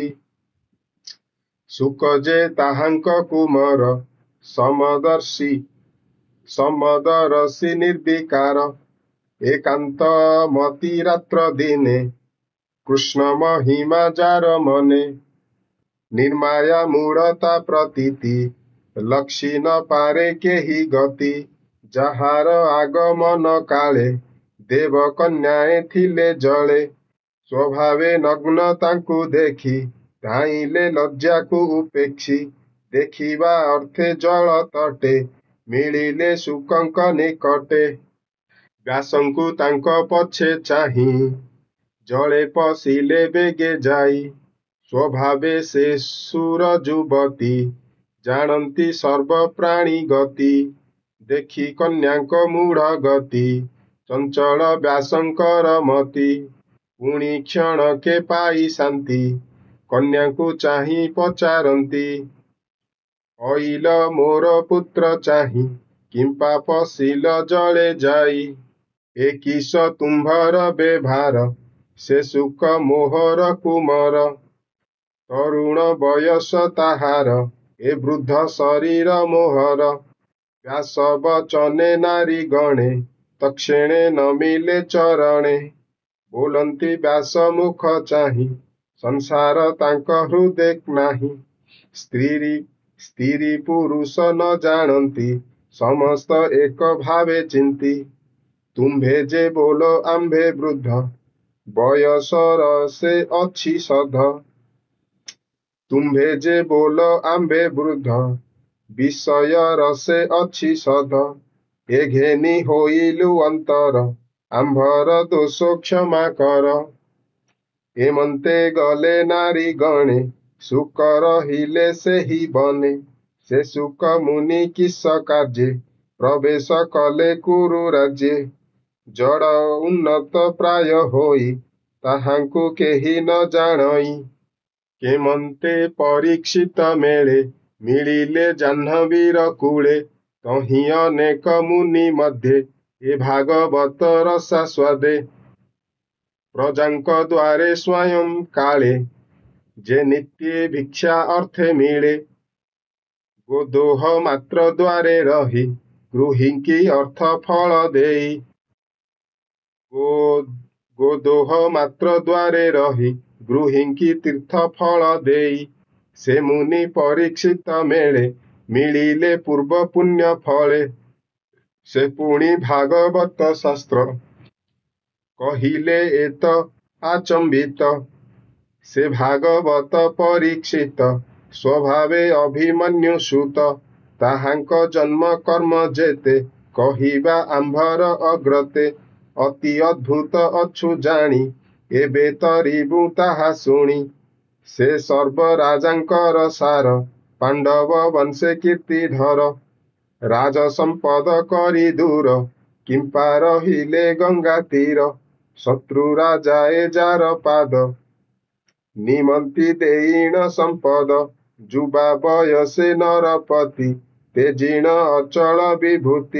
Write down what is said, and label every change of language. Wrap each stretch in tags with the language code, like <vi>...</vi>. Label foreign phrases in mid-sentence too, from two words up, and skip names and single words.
<or>ଶୁକ ଯେ ତାହାଙ୍କ କୁମାର ସମଦର୍ଶୀ ନିର୍ବିକାର। ଏକାନ୍ତ ମତି ରାତ୍ର ଦିନେ କୃଷ୍ଣ ମହିମା ଯାର ମନେ। ନିର୍ମାୟା ମୂଢ଼ତା ପ୍ରତୀତି ଲକ୍ଷି ନ ପାରେ କେହି ଗତି। ଯାହାର ଆଗମନ କାଳେ ଦେବ କନ୍ୟାଏ ଥିଲେ ଜଳେ। ସ୍ୱଭାବେ ନଗ୍ନ ତାଙ୍କୁ ଦେଖି ଧାଇଲେ ଲଜ୍ଜା କୁ ଉପେକ୍ଷି। ଦେଖିବା ଅର୍ଥେ ଜଳ ତଟେ ମିଳିଲେ ଶୁକଙ୍କ ନିକଟେ। ବ୍ୟାସଙ୍କୁ ତାଙ୍କ ପଛେ ଚାହିଁ ଜଳେ ପଶିଲେ ବେଗେ ଯାଇ। ସ୍ୱଭାବେ ସେ ସୁର ଯୁବତୀ ଜାଣନ୍ତି ସର୍ବ ପ୍ରାଣୀ ଗତି। ଦେଖି କନ୍ୟାଙ୍କ ମୂଢ଼ ଗତି ଚଞ୍ଚଳ ବ୍ୟାସଙ୍କର ମତି। ପୁଣି କ୍ଷଣ କେ ପାଇ ଶାନ୍ତି କନ୍ୟାଙ୍କୁ ଚାହିଁ ପଚାରନ୍ତି। ଆଇଲ ମୋର ପୁତ୍ର ଚାହିଁ କିମ୍ପା ପଶିଲ ଜଳେ ଯାଇ। ଏ କିସ ତୁମ୍ଭର ବେଭାର ସେ ସୁଖ ମୋହର କୁମାର। ତରୁଣ ବୟସ ତାହାର ଏ ବୃଦ୍ଧ ଶରୀର ମୋହର। ବ୍ୟାସ ବଚନେ ନାରୀ ଗଣେ ତକ୍ଷଣେ ନ ମିଳେ ଚରଣେ। ବୋଲନ୍ତି ବ୍ୟାସ ମୁଖ ଚାହିଁ ସଂସାର ତାଙ୍କ ହୃଦୟ ନାହିଁ। ସ୍ତ୍ରୀ ପୁରୁଷ ନ ଜାଣନ୍ତି ସମସ୍ତ ଏକ ଭାବେ ଚିନ୍ତି। ତୁମ୍ଭେ ଯେ ବୋଲ ଆମ୍ଭେ ବୃଦ୍ଧ ବୟସର ସେ ଅଛି ସଧ। ତୁମ୍ଭେ ଯେ ବୋଲ ଆମ୍ଭେ ବୃଦ୍ଧ ବିଷୟ ରସେ ଅଛି ସଧ। ଏ ଘେନି ହୋଇଲୁ ଅନ୍ତର ଆମ୍ଭର ଦୋଷ କ୍ଷମା କର। ହେମନ୍ତେ ଗଲେ ନାରୀ ଗଣେ ଶୁକ ରହିଲେ ସେ ହି ବନେ। ସେ ଶୁକ ମୁନି କିସ କାର୍ଯ୍ୟେ ପ୍ରବେଶ କଲେ କୁରୁ ରାଜ୍ୟେ। ଜଡ଼ ଉନ୍ନତ ପ୍ରାୟ ହୋଇ ତାହାଙ୍କୁ କେହି ନ ଜାଣଇ। କେମନ୍ତେ ପରୀକ୍ଷିତ ମେଳେ ମିଳିଲେ ଜାହ୍ନବୀର କୂଳେ। ତହିଁ ଅନେକ ମୁନି ମଧ୍ୟେ ଏ ଭାଗବତ ରସା ସ୍ୱାଦେ। ପ୍ରଜାଙ୍କ ଦ୍ୱାରେ ସ୍ୱୟଂ କାଳେ ଯେ ନିତ୍ୟ ଭିକ୍ଷା ଅର୍ଥେ ମିଳେ। ଗୋଦୋହ ମାତ୍ର ଦ୍ୱାରେ ରହି ଗୃହୀଙ୍କି ଅର୍ଥ ଫଳ ଦେଇ। ଗୋଦୋହ ମାତ୍ର ଦ୍ୱାରେ ରହି ଗୃହୀଙ୍କି ତୀର୍ଥ ଫଳ ଦେଇ। ସେ ମୁନି ପରୀକ୍ଷିତ ମେଳେ ମିଳିଲେ ପୂର୍ବ ପୁଣ୍ୟ ଫଳେ। ସେ ପୁଣି ଭାଗବତ ଶାସ୍ତ୍ର କହିଲେ ଏତ ଆଚମ୍ବିତ। ସେ ଭାଗବତ ପରୀକ୍ଷିତ ସ୍ୱଭାବେ ଅଭିମନ୍ୟୁ ସୁତ। ତାହାଙ୍କ ଜନ୍ମ କର୍ମ ଯେତେ କହିବା ଆମ୍ଭର ଅଗ୍ରତେ। ଅତି ଅଦ୍ଭୁତ ଅଛୁ ଜାଣି ଏବେ ତରିବୁ ତାହା ଶୁଣି। ସେ ସର୍ବ ରାଜାଙ୍କର ସାର ପାଣ୍ଡବ ବଂଶେ କୀର୍ତ୍ତିଧର। ରାଜ ସମ୍ପଦ କରି ଦୂର, କିମ୍ପା ରହିଲେ ଗଙ୍ଗା ତୀର। ଶତ୍ରୁ ରାଜାଏ ଯାର ପାଦ, ନିମନ୍ତି ଦେଇଣ ସମ୍ପଦ। ଯୁବା ବୟସେ ନରପତି, ତେଜିଣ ଅଚଳ ବିଭୂତି।</or>